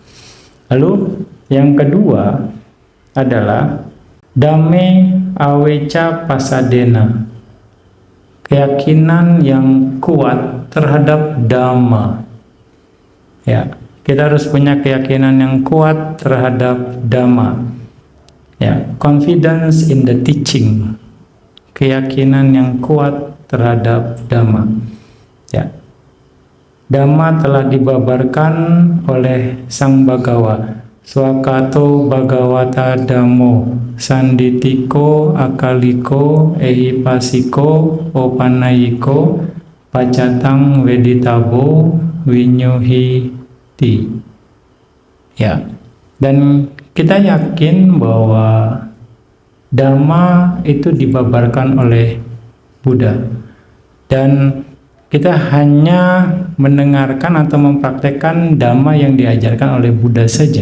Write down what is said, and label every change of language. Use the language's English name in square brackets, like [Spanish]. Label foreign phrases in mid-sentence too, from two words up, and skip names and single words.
[Indonesian] Lalu yang kedua adalah [Pali] Dhamme Aweca Pasadena, [Indonesian] keyakinan yang kuat terhadap Dhamma. Ya, kita harus punya keyakinan yang kuat terhadap Dhamma. Ya, [English] confidence in the teaching, [Indonesian] keyakinan yang kuat terhadap Dhamma. Ya, Dhamma telah dibabarkan oleh Sang Bagawa. [Pali] Swakato Bhagavata Dhammo, Sanditiko Akaliko Ehipasiko Opanayiko Pacatang Veditabo Winyuhiti. [Indonesian] Ya, Dan kita yakin bahwa Dhamma itu dibabarkan oleh Buddha, dan kita hanya mendengarkan atau mempraktekkan Dhamma yang diajarkan oleh Buddha saja.